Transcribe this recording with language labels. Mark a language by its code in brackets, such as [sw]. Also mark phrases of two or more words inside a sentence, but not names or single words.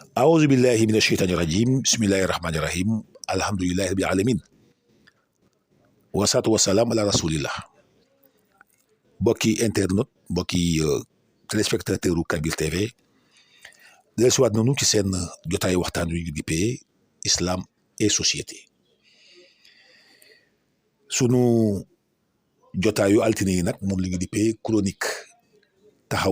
[ar] أعوذ بالله من الشيطان الرجيم بسم الله الرحمن الرحيم الحمد لله رب العالمين والصلاة والسلام على رسول الله [wo] mbokki internet mbokki téléspectateur u Kabir TV dellusiwaat nañu ci seen jotaay waxtaan wi ñu dippee islam et société sunu jotaayu altine yi nag moom li ñu dippee chronique taxaw